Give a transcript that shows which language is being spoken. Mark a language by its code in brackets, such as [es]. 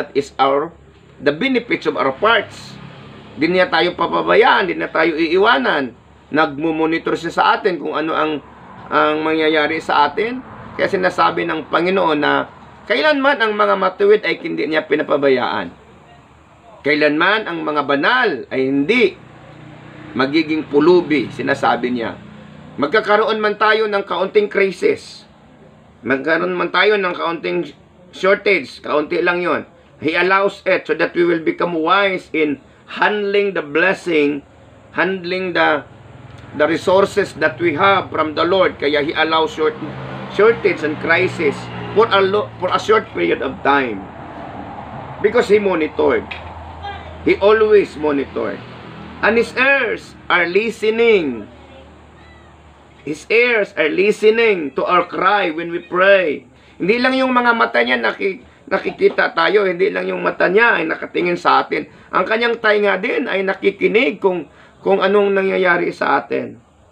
[en] That is the benefits of our parts. [tl] Di niya tayo papabayaan, di na tayo iiwanan. Nagmumonitor siya sa atin kung ano ang mangyayari sa atin. Kaya sinasabi ng Panginoon na kailanman ang mga matuwid ay hindi niya pinapabayaan. Kailanman ang mga banal ay hindi magiging pulubi, sinasabi niya. Magkakaroon man tayo ng kaunting crisis, magkaroon man tayo ng kaunting shortage, kaunti lang yon. [en] He allows it so that we will become wise in handling the blessing, handling the resources that we have from the Lord. Kaya He allows shortage and crisis for a short period of time. Because He monitored. He always monitored. And His ears are listening. His ears are listening to our cry when we pray. [tl] Hindi lang yung mga mata niya nakikita tayo, hindi lang yung mata niya ay nakatingin sa atin. Ang kanyang tainga din ay nakikinig kung anong nangyayari sa atin.